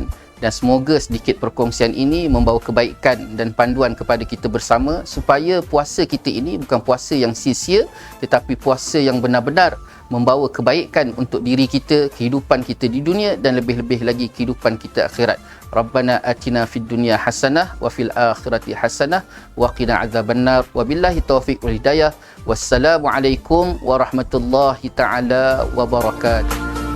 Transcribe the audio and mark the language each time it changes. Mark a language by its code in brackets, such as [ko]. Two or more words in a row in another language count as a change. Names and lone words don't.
[ms] Dan semoga sedikit perkongsian ini membawa kebaikan dan panduan kepada kita bersama supaya puasa kita ini bukan puasa yang sia-sia tetapi puasa yang benar-benar membawa kebaikan untuk diri kita, kehidupan kita di dunia dan lebih-lebih lagi kehidupan kita akhirat. [ar] ربنا آتنا في الدنيا حسنة وفي الآخرة حسنة وقنا عذاب النار. وبالله التوفيق والهداية. والسلام عليكم ورحمة الله تعالى وبركاته.